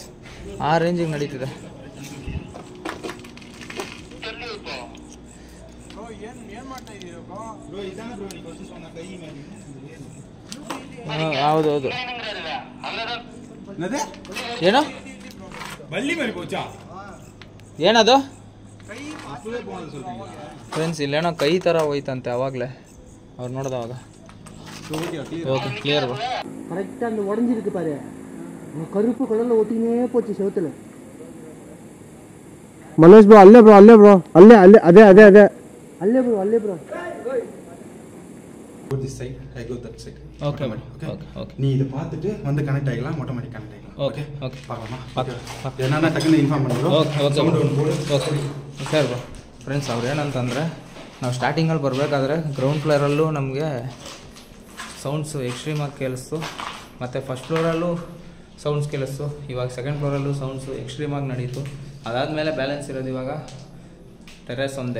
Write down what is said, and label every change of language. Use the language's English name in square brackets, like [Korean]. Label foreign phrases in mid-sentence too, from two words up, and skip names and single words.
[Kannada] ಆ ರೇಂಜಿಗೆ ನಡೀತಿದೆ. ಹೌದೌದು. ಏನೋ ಏನದು ಫ್ರೆಂಡ್ಸ್, ಇಲ್ಲೇನೋ ಕೈ ಥರ ಹೋಯ್ತಂತೆ ಅವಾಗಲೇ ಅವ್ರು ನೋಡ್ದವಾಗ. [English] okay clear bro. [Tamil] கரெக்டா அந்த உடைஞ்சிருக்கு பாரு, கருப்பு கலர்ல ஒட்டினே போச்சு செவுத்துல. [Kannada] ಮಲೇಶ್ ಬ್ರೋ ಅಲ್ಲೇ ಅಲ್ಲೇ ಅದೇ ಅಲ್ಲೇ ಬ್ರೋ. [English] Go this side, I go that side. [Tamil] ஓகே ஓகே. நீ இதை பார்த்துட்டு வந்து கனெக்ட் ஆகிக்கலாம், [English] automatic connect [Tamil] ஆகிக்கலாம். ஓகே பார்க்கலாமா? என்னன்னா டக்குன்னு [Kannada] ಇನ್ಫಾರ್ಮ್ ಮಾಡೋದು. [English] okay sir bro. [Kannada] ಫ್ರೆಂಡ್ಸ್, ಅವ್ರು ಏನಂತಂದರೆ, ನಾವು ಸ್ಟಾರ್ಟಿಂಗಲ್ಲಿ ಬರಬೇಕಾದ್ರೆ [English] ground floor [Kannada] ನಮಗೆ ಸೌಂಡ್ಸು ಎಕ್ಸ್ಟ್ರೀಮಾಗಿ ಕೇಳಿಸ್ತು, ಮತ್ತು [English] first floor [Kannada] ಸೌಂಡ್ಸ್ ಕೇಳಿಸ್ತು. ಇವಾಗ [English] second floor [Kannada] ಸೌಂಡ್ಸು ಎಕ್ಸ್ಟ್ರೀಮಾಗಿ ನಡೀತು. ಅದಾದಮೇಲೆ ಬ್ಯಾಲೆನ್ಸ್ ಇರೋದು ಇವಾಗ ಟೆರೆಸ್ ಒಂದೇ.